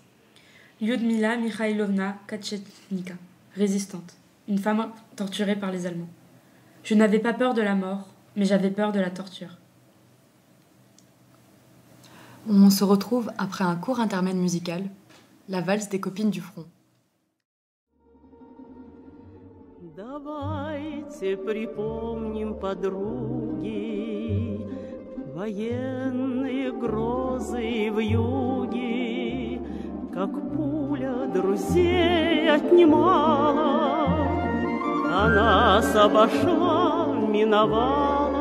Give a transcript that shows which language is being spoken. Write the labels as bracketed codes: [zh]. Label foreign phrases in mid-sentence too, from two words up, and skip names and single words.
[fr] Lyudmila Mikhailovna Katchetnika, résistante, une femme torturée par les Allemands. Je n'avais pas peur de la mort, mais j'avais peur de la torture. On se retrouve après un court intermède musical, la valse des copines du front. [ru] Давайте припомним, подруги, военные грозы и вьюги, как пуля друзей отнимала, а нас обошла, миновала.